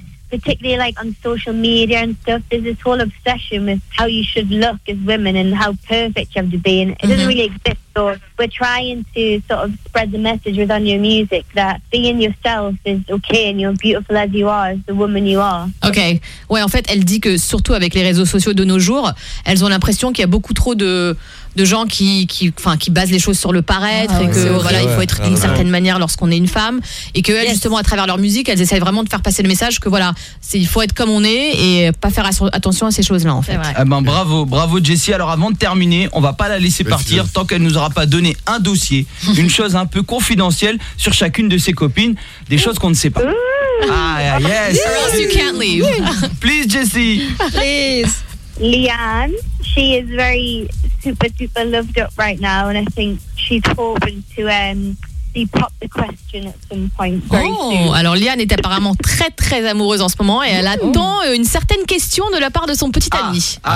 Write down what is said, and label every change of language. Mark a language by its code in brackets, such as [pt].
[en] Particularly like on social media and stuff, there's this whole obsession with how you should look as women and how perfect you have to be, and it doesn't really exist. So we're trying to sort of spread the message with our new music that being yourself is okay and you're beautiful as you are, as the woman you are. Okay. [fr] Ouais, en fait, elle dit que surtout avec les réseaux sociaux de nos jours, elles ont l'impression qu'il y a beaucoup trop de gens qui basent les choses sur le paraître il faut être d'une certaine manière lorsqu'on est une femme et que elles, justement à travers leur musique, elles essaient vraiment de faire passer le message que voilà, il faut être comme on est et pas faire attention à ces choses-là en fait. Bravo Jessie. Alors avant de terminer, on va pas la laisser partir tant qu'elle nous aura pas donné un dossier, une chose un peu confidentielle sur chacune de ses copines, des choses qu'on ne sait pas. [en] Yes. Or else you can't leave. Please Jessie. Please. Leanne, she is very super, super loved up right now, and I think she's hoping to pop the question at some point. [fr] Alors Leanne est apparemment très, très amoureuse en ce moment et elle attend une certaine question de la part de son petit ami.